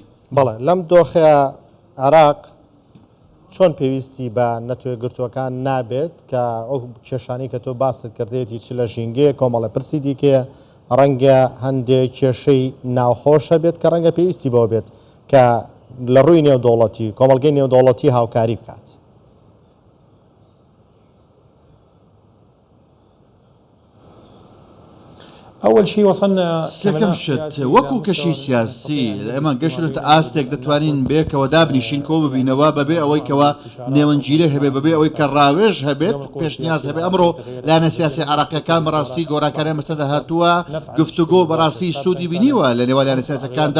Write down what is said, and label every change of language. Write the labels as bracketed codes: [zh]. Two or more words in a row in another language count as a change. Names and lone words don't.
[ckb] بەڵێ لەم دۆخەیە عراق چۆن پێویستی بە نەتەوەیەکگرتوەکان نابێت کە ئەو کێشانی کە تۆ باست کردێتی چ لە ژینگەیە کۆمەڵە پرسی دیکەیە ڕەنگە هەندێک کێشەی ناوخۆشە بێت کە ڕەنگە پێویستی بەوە بێت کە لە ڕووی نێودەوڵەتی کۆمەڵگەی نێودەوڵەتی هاوکاری بکات. [ar] أول شيء وصلنا [ckb] سەکەم شت وەکو کەشی سیاسی ئێمە گەشت ئاستێک دەتوانین بێکەوە دابنیشین کۆ ببینەوە بەبێ ئەوەی کەەوە نێوەنگیرە هەبێ بەبێ ئەوەی کە ڕاوێژ هەبێت پێشنیاز هەبێ ئەمڕۆ لایەنە سیاسی عراقیەکان بەڕاستی گۆڕاکارە مەسەدە هاتووە گفتوگۆ بەڕاستی سوودی بینیوە لە نێوان لایەنە سیاسەکاندا